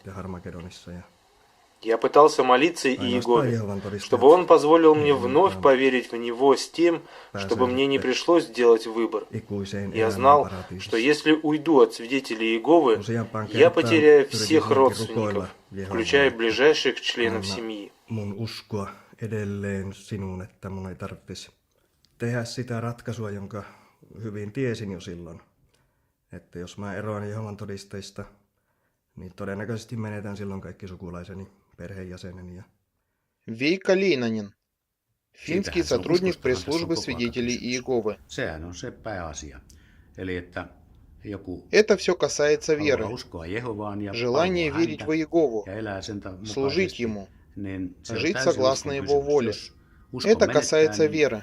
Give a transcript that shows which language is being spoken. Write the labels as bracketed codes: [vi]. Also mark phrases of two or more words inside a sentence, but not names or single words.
[ru] Я пытался молиться Иегове, чтобы он позволил мне вновь поверить в него с тем, чтобы мне не пришлось делать выбор. Я знал, что если уйду от свидетелей Иеговы, я потеряю всех родственников, включая ближайших членов семьи. [fi] Että jos mä eroan Jehovan todistajista, niin todennäköisesti menetän silloin kaikki sukulaiseni, perheenjäseneni. [ru] Вейка Лейнанин, финский сотрудник пресс-службы свидетелей Иеговы. [fi] Sehän on se pääasia. Eli että joku [ru] Это все касается веры, желание верить в Иегову, служить Ему, жить согласно Его воле. Это касается веры.